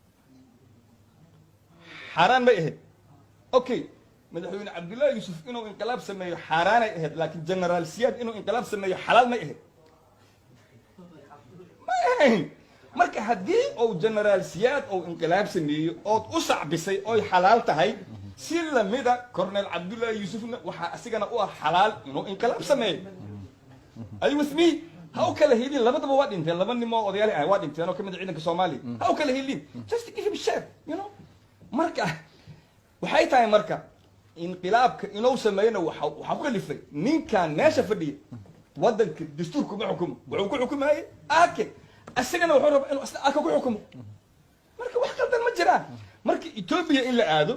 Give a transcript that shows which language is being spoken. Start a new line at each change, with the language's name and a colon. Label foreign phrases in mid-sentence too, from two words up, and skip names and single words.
Somali: xaaraan may ahayd okay madaxweyne cabdullahi yusuf inuu inqilaab sameeyo xaaraanay ahayd laakiin generaal siyaad inuu inqilaab sameeyo xalaal may ahayd may ahayn marka haddii uu generaal siyaad uu inqilaab sameeyo ood u sacbisay oy xalaal tahay si lamida cornel cabdullahi yusufna waxaa asigana u ah xalaal inuu inqilaab sameeyo ay
English: with me
Somali: ha u kala helin labadaba waa dhinteen laba nin oo odayaal ah waa dhinteen oo kamid ciidanka Soomaaliya ha u kala helin
English: just give him share you know
Somali: marka waxay tahay marka inqilaabka inuu sameeyna waxa ku kalifay ninkan meesha fadhiya wadanka dastuurku ma xukumo wuxuu ku xukumayay aake asagana wuxuu rabaa inuu asna ku xukumo marka wax qaldan ma jiraan marka Ethiopia in la aado